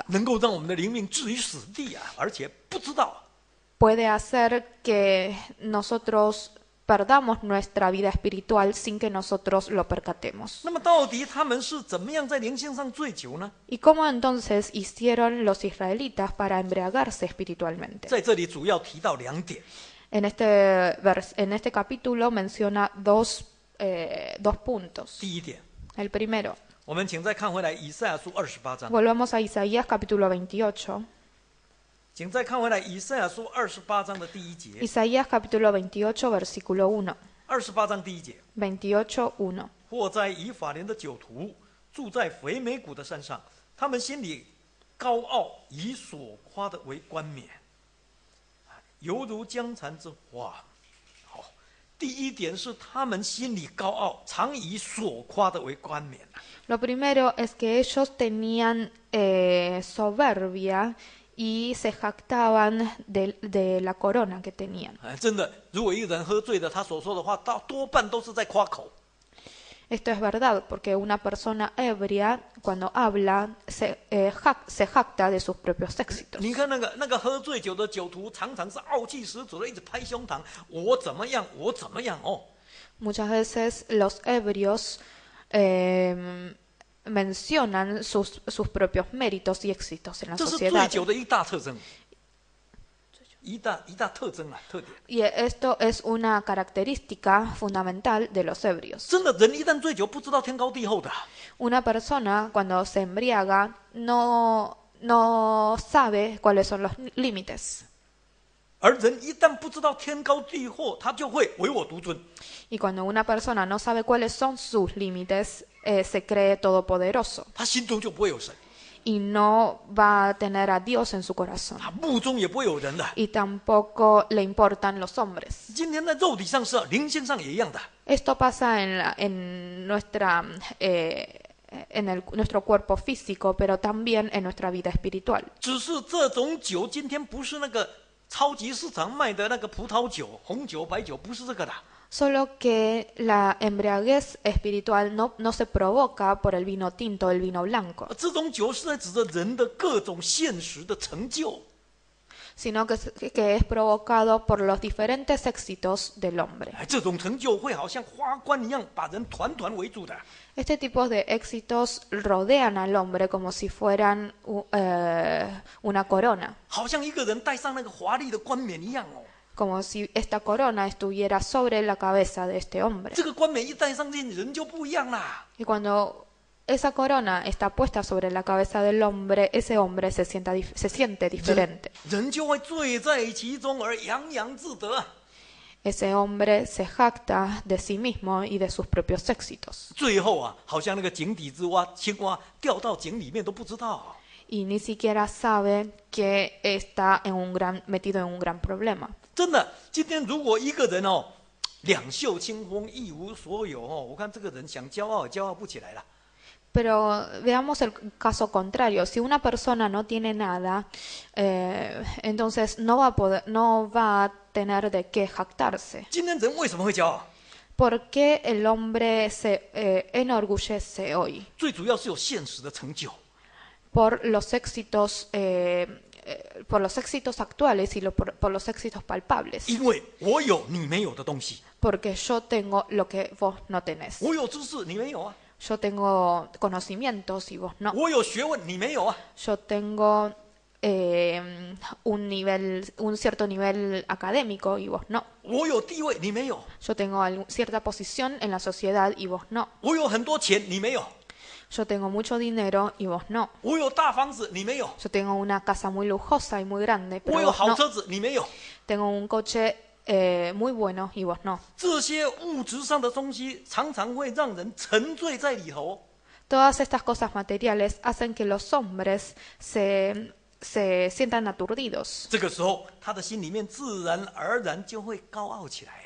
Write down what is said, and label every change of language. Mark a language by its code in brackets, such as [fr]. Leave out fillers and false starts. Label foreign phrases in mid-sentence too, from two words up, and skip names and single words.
[zh] 能够让我们的灵命置于死地啊，而且不知道。 [es] Puede hacer que nosotros perdamos nuestra vida espiritual sin que nosotros lo percatemos. [zh] 那么到底他们是怎么样在灵性上醉酒呢？ [es] ¿Y cómo entonces hicieron los israelitas para embriagarse espiritualmente? [zh] 在这里主要提到两点。 [es] En este capítulo menciona dos puntos. [zh] 第一点， [es] El primero, [zh] 我们请再看回来以赛亚书28章， [es] volvamos a Isaías capítulo 28. [zh] 请再看回来以赛亚书28章的第一节。 [es] Isaías capítulo 28, versículo 1. [zh] 28 章第一节， [es] 28:1. [zh] 或在以法莲的酒徒，住在肥美谷的山上，他们心里高傲，以所夸的为冠冕，犹如江蚕之花。好，第一点是他们心里高傲，常以所夸的为冠冕。 [es] Lo primero es que ellos tenían soberbia y se jactaban de la corona que tenían. [zh] 真的，如果一个人喝醉了，他所说的话，多半都是在夸口。 [es] Esto es verdad, porque una persona ebria, cuando habla, se jacta de sus propios éxitos. [zh] 你看那个喝醉酒的酒徒，常常是傲气十足的，一直拍胸膛，我怎么样，我怎么样哦。 [es] Muchas veces los ebrios mencionan sus propios méritos y éxitos en la [zh] 这是 [es] sociedad. [zh] 醉酒的一大特征，一大特征啊，特点。 [es] Y esto es una característica fundamental de los ebrios. [zh] 真的，人一旦醉酒，不知道天高地厚的。 [es] Una persona cuando se embriaga no sabe cuáles son los límites. [zh] 而人一旦不知道天高地厚，他就会唯我独尊。 [es] Y cuando una persona no sabe cuáles son sus límites, se cree todopoderoso [zh] 他心中就不会有神， [es] y no va a tener a Dios en su corazón. [zh] 他目中也不会有人的。 [es] Y tampoco le importan los hombres. [zh] 今天在肉体上是，灵性上也一样的。 [es] Esto pasa nuestro cuerpo físico, pero también en nuestra vida espiritual. [zh] 只是这种酒今天不是那个超级市场卖的那个葡萄酒、红酒、白酒，不是这个的。 [es] Solo que la embriaguez espiritual no se provoca por el vino tinto, el vino blanco, [zh] 这种酒是在指着人的各种现实的成就。 [es] sino que es provocado por los diferentes éxitos del hombre. [zh] 这种成就会好像花冠一样，把人团团围住的。 [es] Este tipo de éxitos rodean al hombre como si fueran una corona, [zh] 好像一个人戴上那个华丽的冠冕一样哦。 [es] como si esta corona estuviera sobre la cabeza de este hombre. [zh] 这个冠冕一戴上去，人就不一样啦。 [es] Y cuando esa corona está puesta sobre la cabeza del hombre, ese hombre se siente diferente. [zh] 人就会醉在其中而洋洋自得。 [es] Ese hombre se jacta de sí mismo y de sus propios éxitos. [zh] 最后啊，好像那个井底之蛙，青蛙掉到井里面都不知道。 [es] Y ni siquiera sabe que está metido en un gran problema. [zh] 真的，今天如果一个人哦，两袖清风，一无所有哦，我看这个人想骄傲也骄傲不起来了。 [es] Pero veamos el caso contrario. Si una persona no tiene nada, entonces no va a tener de qué jactarse. [zh] 今天人为什么会骄傲？ [es] ¿Por qué el hombre se enorgullece hoy? [zh] 最主要是有现实的成就。 [es] Por los éxitos actuales y por los éxitos palpables. [zh] 因为我有你没有的东西， [es] Porque yo tengo lo que vos no tenés. [zh] 我有知识你没有啊， [es] Yo tengo conocimientos y vos no. [zh] 我有学问你没有啊， [es] Yo tengo un cierto nivel académico y vos no. [zh] 我有地位你没有， [es] Yo tengo cierta posición en la sociedad y vos no. [zh] 我有很多钱你没有， [es] Yo tengo mucho dinero y vos no. [zh] 我有大房子你没有， [es] Yo tengo una casa muy lujosa y muy grande, [zh] 我 [es] pero [zh] 有 [es] vos [zh] 好 [es] no. [zh] 车子你没有。 [es] Tengo un coche muy bueno y vos no. [zh] 这些物质上的东西常常会让人沉醉在里头。 [es] Todas estas cosas materiales hacen que los hombres se sientan aturdidos. [zh] 这个时候，他的心里面自然而然就会高傲起来哦。